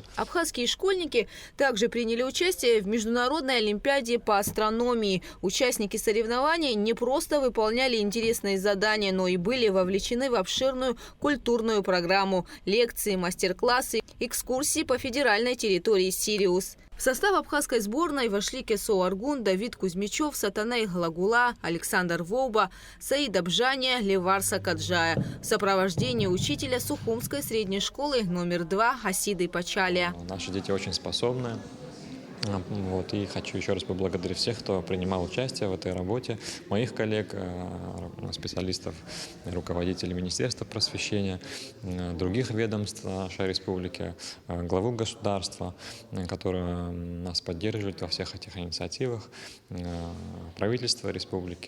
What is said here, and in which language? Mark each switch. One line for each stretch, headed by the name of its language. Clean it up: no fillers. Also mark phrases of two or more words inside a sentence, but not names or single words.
Russian: Абхазские школьники также приняли участие в международной олимпиаде по астрономии. Участники соревнований не просто выполняли интересные задания, но и были вовлечены в обширную культурную программу, лекции, мастер-классы, экскурсии по федеральной территории Сириус. В состав абхазской сборной вошли Кесо Аргун, Давид Кузьмичев, Сатанай Глагула, Александр Воуба, Саид Абжания, Леварса Каджая в сопровождении учителя Сухумской средней школы номер 2 Хасиды Пачалия. Наши дети очень способны. И хочу еще раз поблагодарить всех, кто принимал участие в этой работе, моих коллег, специалистов, руководителей Министерства просвещения, других ведомств нашей республики, главу государства, которые нас поддерживают во всех этих инициативах, правительство республики.